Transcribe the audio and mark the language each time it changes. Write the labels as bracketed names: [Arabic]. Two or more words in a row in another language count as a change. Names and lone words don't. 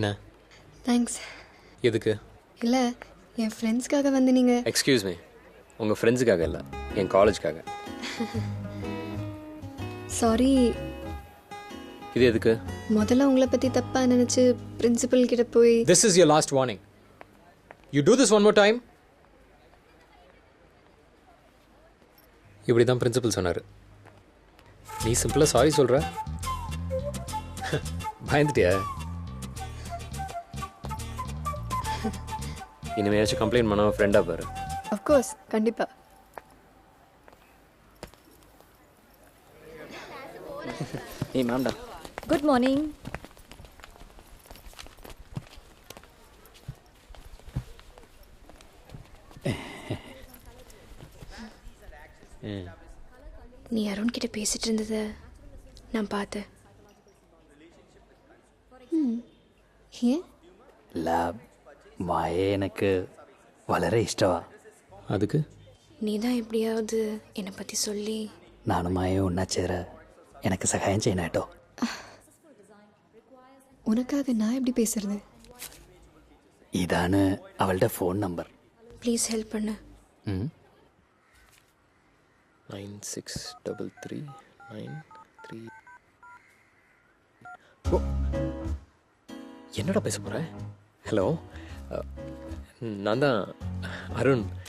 [Tamil] தேங்க்ஸ். எதுக்கு? இல்லை, என் ஃப்ரெண்ட்ஸ்க்காக வந்து நீங்கள். [English] excuse me, [Tamil] உங்கள் ஃப்ரெண்ட்ஸுக்காக இல்லை, என் காலேஜ்க்காக. சாரி. இது எதுக்கு? முதல்ல உங்களை பற்றி தப்பாக நினச்சி பிரின்சிபல் கிட்ட போய். [English] This is your last warning. You do this one more time. [Tamil] இப்படி தான் பிரின்சிபல் சொன்னார். நீ சிம்பிளாக சாரி சொல்கிற. பயந்துட்டியா? இனிமேயாச்சும் கம்ப்ளைண்ட் பண்ணாமல் ஃப்ரெண்டாக பாரு. அஃப்கோர்ஸ், கண்டிப்பாக. ஏய் மேம்டா. [English] Good morning. [Tamil] நீ அருண் கிட்ட பேசிட்டு இருந்ததை நான் பார்த்தேன். ஏன்? [Malayalam] ലാബ് മായയെ എനിക്ക് വളരെ ഇഷ്ടമാണ്. [Tamil] அதுக்கு நீ தான் எப்படியாவது என்னை பற்றி சொல்லி. [Malayalam] നാനും മായയും ഒന്നാ ചേര எனக்கு സഹായം ചെയ്യണം കേട്ടോ. [Tamil] உனக்காக நான் எப்படி பேசுறது? [Malayalam] ഇതാണ് അവളുടെ ഫോൺ നമ്പർ. [English] please help [Tamil] பண்ணு. 963393. ஓ, என்னடா பேச போற? ஹலோ, நான் தான் அருண்.